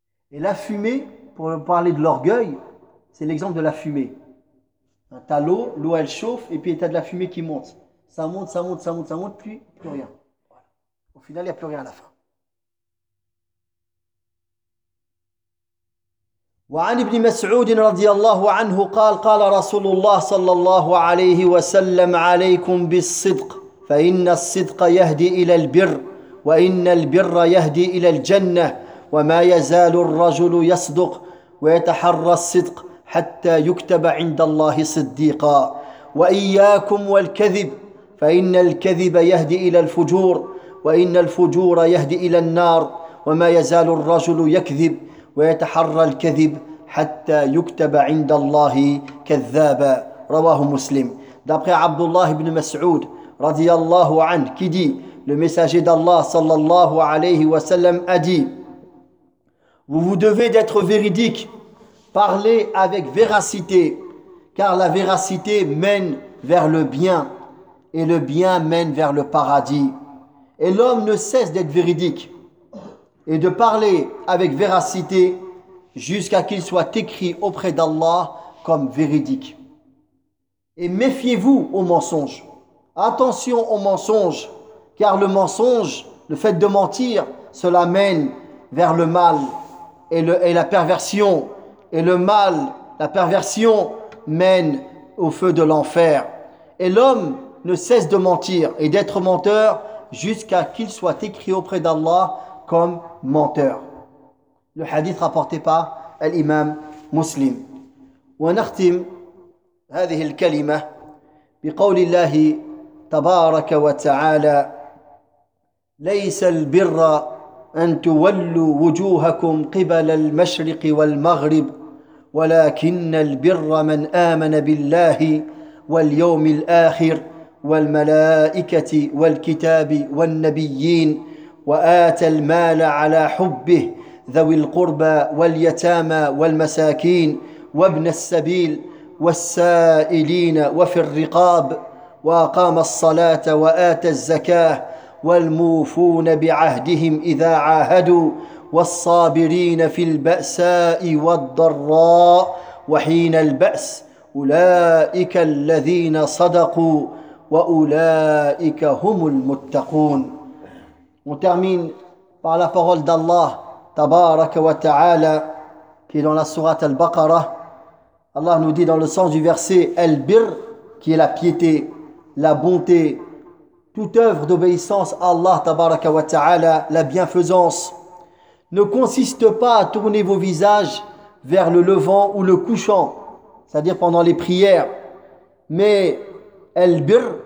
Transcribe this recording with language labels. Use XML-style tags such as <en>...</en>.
<fr>Et la fumée, pour parler de l'orgueil, c'est l'exemple de la fumée. T'as l'eau elle chauffe, et puis t'as de la fumée qui monte. Ça monte, ça monte, ça monte, ça monte, puis plus rien. Voilà. Au final, il n'y a plus rien à la fin.</fr> <ar>وعن ابن مسعود رضي الله عنه قال قال رسول الله صلى الله عليه وسلم عليكم بالصدق فإن الصدق يهدي إلى البر وإن البر يهدي إلى الجنة وما يزال الرجل يصدق ويتحرى الصدق حتى يكتب عند الله صديقا وإياكم والكذب فإن الكذب يهدي إلى الفجور وإن الفجور يهدي إلى النار وما يزال الرجل يكذب ويتحرى الكذب حتى يكتب عند الله كذابا رواه مسلم.</ar> <fr>D'après Abdullah ibn Mas'ud radiyallahu anhu qui dit, le messager d'Allah sallallahu alayhi wa sallam a dit: vous vous devez d'être véridique, parlez avec véracité, car la véracité mène vers le bien et le bien mène vers le paradis. Et l'homme ne cesse d'être véridique et de parler avec véracité jusqu'à qu'il soit écrit auprès d'Allah comme véridique. Et méfiez-vous aux mensonges. Attention aux mensonges, car le mensonge, le fait de mentir, cela mène vers le mal et la perversion. Et le mal, la perversion, mène au feu de l'enfer. Et l'homme ne cesse de mentir et d'être menteur jusqu'à qu'il soit écrit auprès d'Allah comme menteur. Le hadith rapporté par l'imam Muslim.</fr> <ar>ونختم هذه الكلمة بقول الله تبارك وتعالى: ليس البر أن تولوا وجوهكم قبل المشرق والمغرب ولكن البر من آمن بالله واليوم الآخر والملائكة والكتاب والنبيين وآتى المال على حبه ذوي القربى واليتامى والمساكين وابن السبيل والسائلين وفي الرقاب وأقام الصلاة وآتى الزكاة والموفون بعهدهم إذا عاهدوا والصابرين في البأساء والضراء وحين البأس أولئك الذين صدقوا وأولئك هم المتقون.</ar> <fr>On termine par la parole d'Allah</fr> <ar>تبارك وتعالى</ar> <fr>qui dans la sourate Al-Baqarah, Allah nous dit dans le sens du verset Al-Bir, qui est la piété, la bonté, toute œuvre d'obéissance à Allah tabaraka wa ta'ala, la bienfaisance, ne consiste pas à tourner vos visages vers le levant ou le couchant, c'est-à-dire pendant les prières, mais Al-Bir,</fr>